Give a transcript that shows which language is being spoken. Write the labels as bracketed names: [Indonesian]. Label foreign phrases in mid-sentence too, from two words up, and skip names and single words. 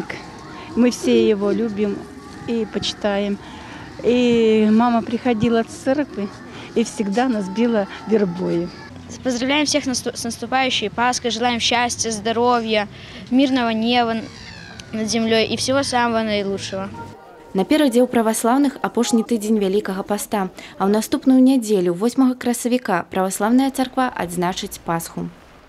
[Russian] Мы все его любим и почитаем. И мама приходила с церкви и всегда нас била вербой. Поздравляем всех с наступающей Пасхой, желаем счастья, здоровья, мирного неба над землей и всего самого наилучшего. [Belarusian] Наперадзе ў праваслаўных апошні тыдзень Вялікага паста, а ў наступную нядзелю, 8 красавіка, праваслаўная царква адзначыць Пасху.